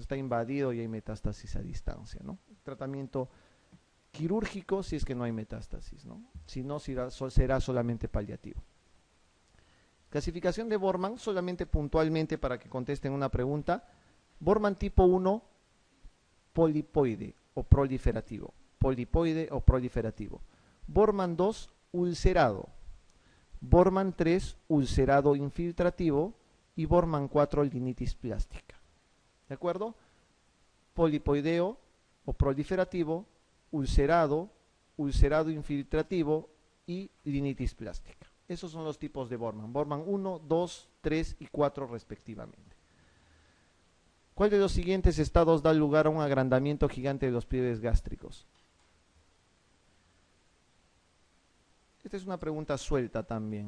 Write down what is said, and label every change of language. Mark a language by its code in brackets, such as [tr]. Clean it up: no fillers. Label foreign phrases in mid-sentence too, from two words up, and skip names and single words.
[es] Está invadido y hay metástasis a distancia, ¿no? Tratamiento quirúrgico si es que no hay metástasis, ¿no? Si no, será solamente paliativo. Clasificación de Borman, solamente puntualmente para que contesten una pregunta. Borman tipo 1, polipoide o proliferativo. Polipoide o proliferativo. Borman 2, ulcerado. Borman 3, ulcerado infiltrativo. Y Borman 4, linitis plástica. ¿De acuerdo? Polipoideo o proliferativo, ulcerado, ulcerado infiltrativo y rinitis plástica. Esos son los tipos de Bormann. Bormann 1, 2, 3 y 4 respectivamente. ¿Cuál de los siguientes estados da lugar a un agrandamiento gigante de los pliegues gástricos? Esta es una pregunta suelta también.